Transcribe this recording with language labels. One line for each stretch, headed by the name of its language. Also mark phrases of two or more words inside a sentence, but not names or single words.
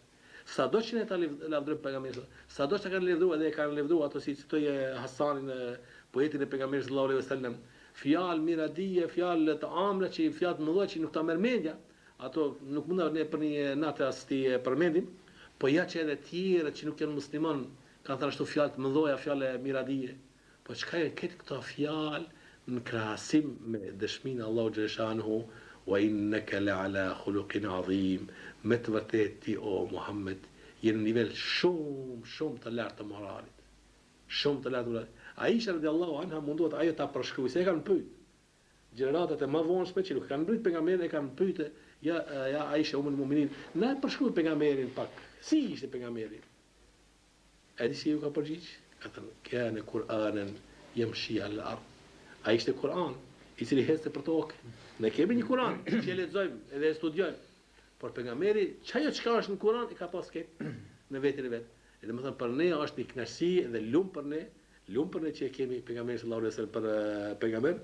Albanian: Sado që ne ta lavdërojmë pejgamberin, sado që kanë lavdëruar dhe e kanë lavdëruar ato si citoi Hasanin, poetin e pejgamberit
Arabic: صلى الله عليه وسلم,
Albanian: fjalë miradije, fjalë të ëmbla që fjalë të mëdha që nuk ta merr mendja, ato nuk mund ne për një natë as ti përmendim, po ja që edhe tjerë që nuk janë musliman kanë thënë ashtu fjalë të mëdha, fjalë miradije. Po çka janë këto fjalë në krahasim me dëshminë Allahu xhaleshanuhu
Arabic: وإنك لعلى خلق عظيم,
Albanian: me të vërtet ti o Muhammed je në nivel shumë të lartë të moralit. Shumë të lartë. Aisha
Arabic: رضي الله عنها
Albanian: munduat ajo ta përshkruaj, se e kanë pyet. Gjeneratat e më vonshme që nuk kanë mbrit pejgamberin e kanë pyetë, ja Aisha
Arabic: أم المؤمنين,
Albanian: na përshkruaj pejgamberin pak. Si ishte pejgamberi? A di si ju ka përgjigj? Ka thënë,
Arabic: كان قرآنا يمشي الأرض.
Albanian: Ai ishte Kur'an, i cili heste për tokë. Ne kemi një Kur'an që e lexojmë edhe e studiojmë. Por pejgamberi, çajo çka është në Kur'an e ka pas këtë në vetin e vet. Edhe më thënë për ne është një kënaqësi dhe lum për ne që e kemi pejgamberin
Arabic: صلى الله عليه وسلم
Albanian: për pejgamber.